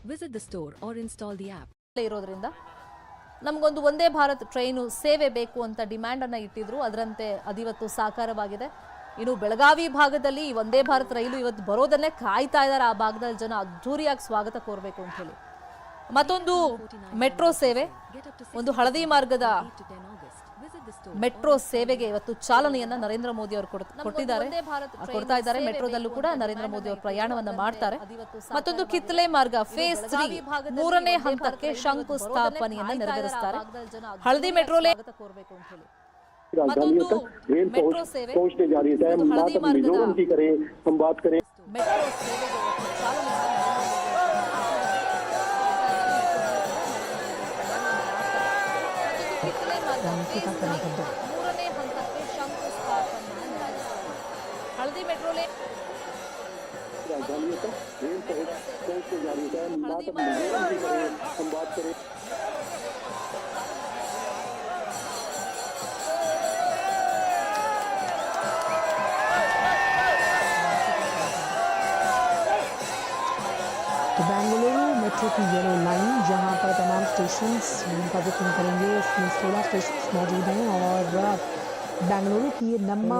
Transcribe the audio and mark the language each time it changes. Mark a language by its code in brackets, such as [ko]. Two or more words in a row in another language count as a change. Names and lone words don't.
[en] Visit the store or install the app. [kn] ಇರೋದ್ರಿಂದ ನಮಗೊಂದು ಒಂದೇ ಭಾರತ್ ಟ್ರೈನು ಸೇವೆ ಬೇಕು ಅಂತ ಡಿಮ್ಯಾಂಡ್ ಅನ್ನು ಇಟ್ಟಿದ್ರು. ಅದರಂತೆ ಅದಿವತ್ತು ಸಾಕಾರವಾಗಿದೆ. ಇನ್ನು ಬೆಳಗಾವಿ ಭಾಗದಲ್ಲಿ ಈ ಒಂದೇ ಭಾರತ್ ರೈಲು ಇವತ್ತು ಬರೋದನ್ನೇ ಕಾಯ್ತಾ ಇದ್ದಾರೆ. ಆ ಭಾಗದಲ್ಲಿ ಜನ ಅದ್ದೂರಿಯಾಗಿ ಸ್ವಾಗತ ಕೋರಬೇಕು ಅಂತ ಹೇಳಿ. ಮತ್ತೊಂದು ಮೆಟ್ರೋ ಸೇವೆ, ಒಂದು ಹಳದಿ ಮಾರ್ಗದ ಮೆಟ್ರೋ ಸೇವೆಗೆ ಇವತ್ತು ಚಾಲನೆಯನ್ನ ನರೇಂದ್ರ ಮೋದಿ ಅವರು ಕೊಡ್ತಾ ಇದ್ದಾರೆ. ಮೆಟ್ರೋದಲ್ಲೂ ಕೂಡ ನರೇಂದ್ರ ಮೋದಿ ಅವರು ಪ್ರಯಾಣವನ್ನ ಮಾಡ್ತಾರೆ. ಮತ್ತೊಂದು ಕಿತ್ತಲೆ ಮಾರ್ಗ ಫೇಸ್ 3 ಮೂರನೇ ಹಂತಕ್ಕೆ ಶಂಕುಸ್ಥಾಪನೆಯನ್ನ ನೆರವೇರಿಸ್ತಾರೆ. ಹಳದಿ ಮೆಟ್ರೋಲೇ [hi] राजधानियों तक रेल पहुंचने जा रही है। मिजोरम की करें, हम बात करें [kn] ಮೆಟ್ರೋ ಸೇವೆಗೆ ಚಾಲನೆ ಮೂರನೇ ಹಂತಕ್ಕೆ ಶಂಕುಸ್ಥಾಪನೆ. ಹಳದಿ ಮೆಟ್ರೋಲೇ [hi] राजधानियों तक रेल पहुंचने जा रही है। मिजोरम की करें, हम बात करें बेंगलुरु मेट्रो की [en] yellow line, [hi] जहां पर तमाम स्टेशंस का बुकिंग करेंगे, इसमें 16 स्टेशंस मौजूद हैं और बेंगलुरु की ये नम्मा